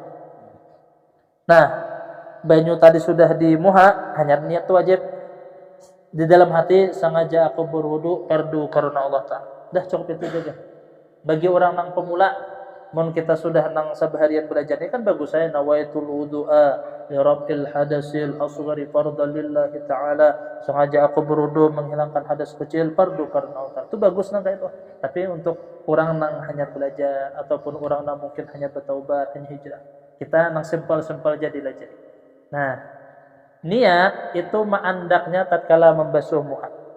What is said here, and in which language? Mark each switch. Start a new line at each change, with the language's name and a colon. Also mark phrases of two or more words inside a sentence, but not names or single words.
Banjar: Nah, banyu tadi sudah di muha, hanya niat tuh wajib.
Indonesian: Di dalam hati sengaja aku berwudu fardu karena Allah Ta'ala. Dah cukup itu aja.
Banjar: Bagi orang nang pemula, mun kita sudah nang sabaharian belajar ini kan bagus saya
Arabic: نويت الوضوء لرب الحدث الأصغر فرضا لله تعالى.
Indonesian: Sengaja aku berwudu menghilangkan hadas kecil fardu karena Allah. Itu bagus nang kayak itu.
Banjar: Tapi untuk orang nang hanya belajar ataupun orang nang mungkin hanya bertaubat, hanya hijrah, kita nang simpel-simpel jadi belajar. Nah, niat itu maandaknya tatkala membasuh muka.